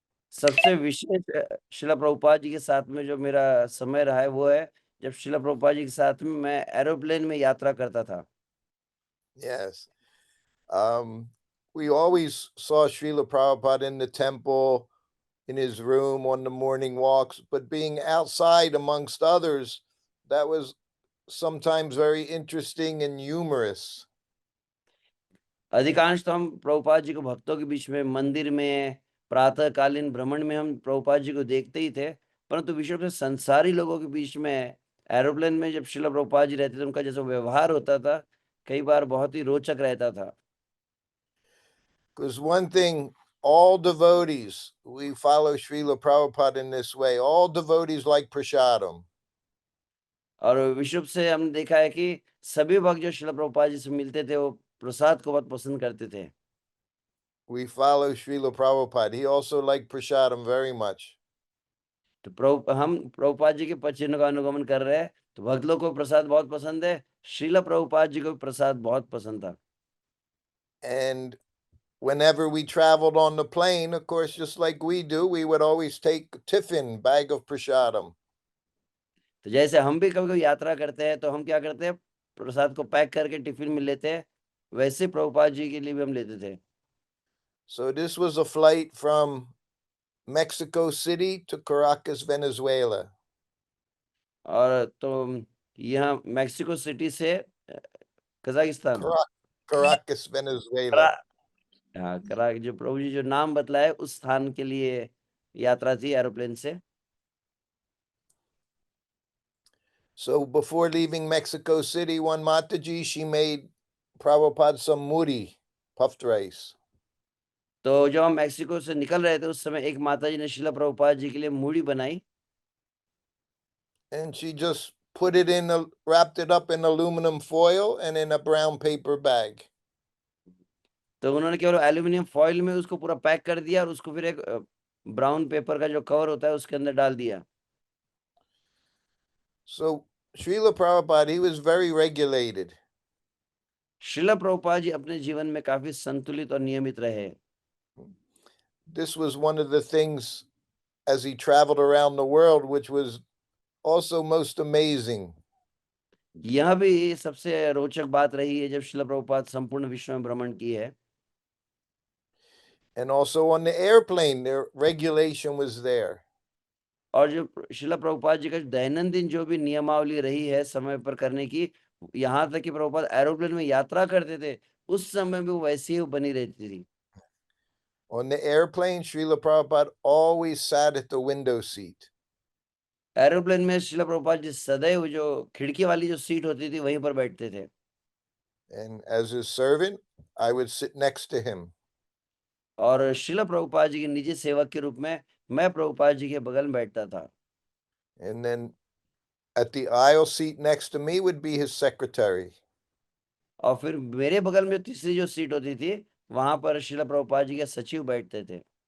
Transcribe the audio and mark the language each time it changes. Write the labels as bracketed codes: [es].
[hi] सबसे विशेष श्रील प्रभुपाद जी के साथ में जो मेरा समय रहा है वो है जब श्रील प्रभुपाद जी के साथ में मैं एरोप्लेन में यात्रा करता था। [en] Yes. We always saw Srila Prabhupada in the temple, in his room, on the morning walks, but being outside amongst others, that was sometimes very interesting and humorous. [hi] अधिकांश तो हम प्रभुपाद जी को भक्तों के बीच में मंदिर में प्रातःकालीन भ्रमण में हम प्रभुपाद जी को देखते ही थे, परंतु विशेष रूप से संसारी लोगों के बीच में एरोप्लेन में जब श्रील प्रभुपाद जी रहते थे उनका जैसा व्यवहार होता था कई बार बहुत ही रोचक रहता था। [en] Because one thing all devotees, we follow Srila Prabhupada in this way. All devotees like prasadam. [hi] और विश्व से हमने देखा है कि सभी भक्त जो श्रील प्रभुपाद जी से मिलते थे वो प्रसाद को बहुत पसंद करते थे। [en] We follow Srila Prabhupada. He also liked prasadam very much. [hi] तो हम प्रभुपाद जी के पचिन्ह का अनुगमन कर रहे हैं, तो भक्त लोग को प्रसाद बहुत पसंद है। श्रील प्रभुपाद जी को भी प्रसाद बहुत पसंद था। [en] And whenever we traveled on the plane, of course, just like we do, we would always take tiffin, bag of prasadam. [hi] तो जैसे हम भी कभी कभी यात्रा करते हैं तो हम क्या करते हैं, प्रसाद को पैक करके टिफिन में लेते हैं, वैसे प्रभुपाद जी के लिए भी हम लेते थे। [en] So this was a flight from Mexico City to Caracas, Venezuela. [hi] और तो यहाँ मैक्सिको सिटी से कजाकिस्तान [en] Caracas, Venezuela. [hi] हाँ करा जो प्रभु जी जो नाम बतलाए उस स्थान के लिए यात्रा थी एरोप्लेन से। [en] So before leaving Mexico City, one Mataji, she made Prabhupada some muri, puffed rice. [hi] तो जब हम मैक्सिको से निकल रहे थे उस समय एक माता जी ने श्रील प्रभुपाद जी के लिए मूढ़ी बनाई। [en] And she just put it wrapped it up in aluminum foil and in a brown paper bag. [hi] तो उन्होंने केवल एल्यूमिनियम फॉइल में उसको पूरा पैक कर दिया और उसको फिर एक ब्राउन पेपर का जो कवर होता है उसके अंदर डाल दिया। [en] So Srila Prabhupada, he was very regulated. [hi] Srila Prabhupada ji अपने जीवन में काफी संतुलित और नियमित रहे। [en] This was one of the things as he traveled around the world, which was also most amazing. [hi] यह भी सबसे रोचक बात रही है जब श्रील प्रभुपाद संपूर्ण विश्व में भ्रमण की है। [en] And also on the airplane, their regulation was there. [hi] और जो श्रील प्रभुपाद जी का दैनंदिन जो भी नियमावली रही है समय पर करने की, यहाँ तक कि प्रभुपाद एरोप्लेन में यात्रा करते थे उस समय भी वो वैसी ही बनी रहती थी। [en] On the airplane, Srila Prabhupada always sat at the window seat. [hi] Aeroplane में श्रील प्रभुपाद जी सदैव जो खिड़की वाली जो सीट होती थी वहीं पर बैठते थे। [en] And as his servant, I would sit next to him. [hi] और श्रील प्रभुपाद जी के निजी सेवक के रूप में मैं प्रभुपाद जी के बगल में बैठता था। [en] And then at the aisle seat next to me would be his secretary. [hi] और फिर मेरे बगल में तीसरी जो सीट होती थी वहां पर श्रील प्रभुपाद जी के सचिव बैठते थे।